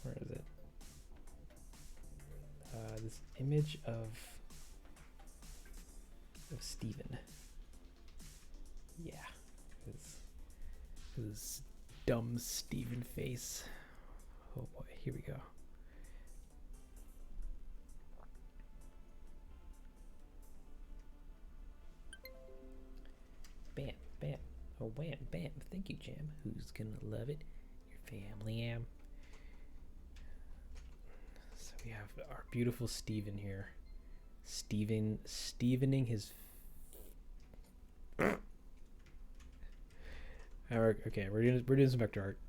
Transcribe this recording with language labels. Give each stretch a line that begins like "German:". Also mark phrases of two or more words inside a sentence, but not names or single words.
English: Where is it? This image of Steven. Yeah, his dumb Steven face. Oh boy, here we go. Bam, bam, oh wham, bam. Thank you, Jam. Who's gonna love it? Your family am. So we have our beautiful Steven here. Stevening his. Okay, we're doing some vector art.